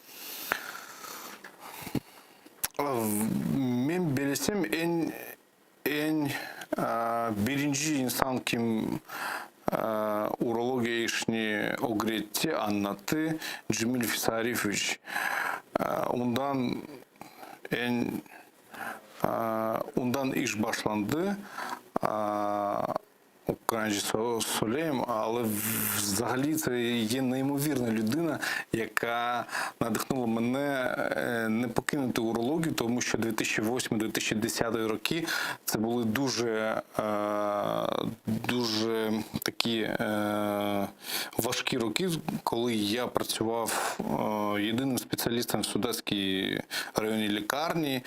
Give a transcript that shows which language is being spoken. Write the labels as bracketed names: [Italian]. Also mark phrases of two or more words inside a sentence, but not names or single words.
[Crimean Tatar] Ben bilsem en birinci insan kim urologiya işini öğretti, anlattı Cemil Fisarifovich. Ondan iş başlandı. [Ukrainian] Українські солеєм, але взагалі це є неймовірна людина, яка надихнула мене не покинути урологію, тому що 2008-2010 роки це були дуже такі важкі роки, коли я працював єдиним спеціалістом в Судетській районній лікарні.